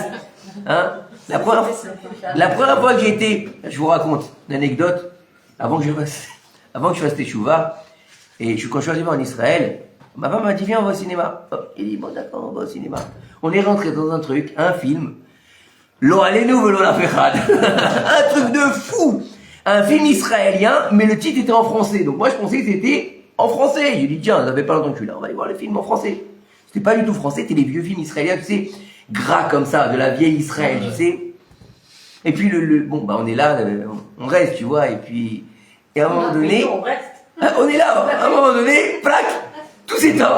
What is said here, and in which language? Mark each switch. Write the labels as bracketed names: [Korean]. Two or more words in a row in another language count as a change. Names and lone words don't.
[French] Hein. La première fois que j'ai été, je vous raconte une anecdote, avant que je fasse teshuva, et quand je suis arrivé en Israël, ma femme m'a dit viens on va au cinéma. Hop, il dit bon d'accord on va au cinéma. On est rentré dans un truc, un film, [Hebrew] לא עלינו ולא לפחד. [French] Un truc de fou. Un film israélien, mais le titre était en français. Donc moi je pensais que c'était en français. J'ai dit, tiens, ça fait pas longtemps que je suis là, on va aller voir les films en français. C'était pas du tout français, c'était les vieux films israéliens, tu sais, gras comme ça, de la vieille Israël, tu sais. Et puis bon, bah on est là, on reste, tu vois, et puis, et à un moment donné, on est là, à un moment donné, plaque, tout s'éteint.